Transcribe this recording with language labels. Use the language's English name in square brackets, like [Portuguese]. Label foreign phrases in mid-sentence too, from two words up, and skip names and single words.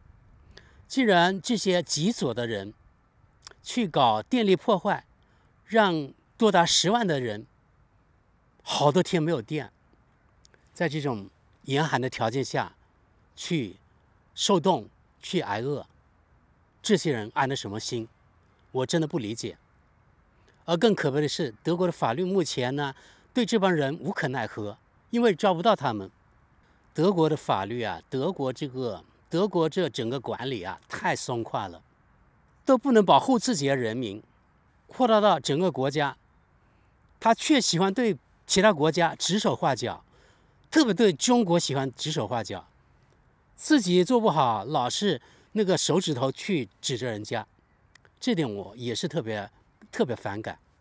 [Chinese] 既然這些極左的人去搞電力破壞，讓多達10萬的人好多天沒有電，在這種嚴寒的條件下去受凍、去挨餓，這些人安的什麼心？我真的不理解。而更可悲的是，德國的法律目前呢，對這幫人無可奈何，因為抓不到他們。德國的法律啊，德國這整個管理啊，太鬆垮了，都不能保護自己的人民，擴大到整個國家，他卻喜歡對其他國家指手畫腳，特別對中國喜歡指手畫腳，自己做不好，老是那個手指頭去指着人家，這點我也是特別反感。